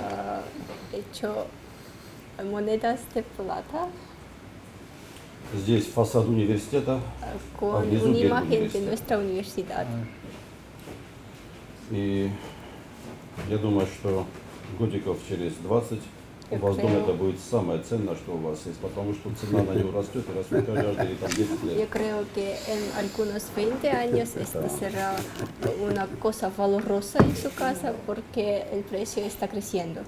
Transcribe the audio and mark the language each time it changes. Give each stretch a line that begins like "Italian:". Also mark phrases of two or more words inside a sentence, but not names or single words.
Russian: Здесь фасад университета, а внизу герб университета. И я думаю, что годиков через 20 у вас дома это будет самое ценное, что у вас есть, потому что цена на него растет и растет каждые 10 лет.
Spanish: Yo creo que en algunos 20 años esto será una cosa valorosa en su casa porque el precio está creciendo.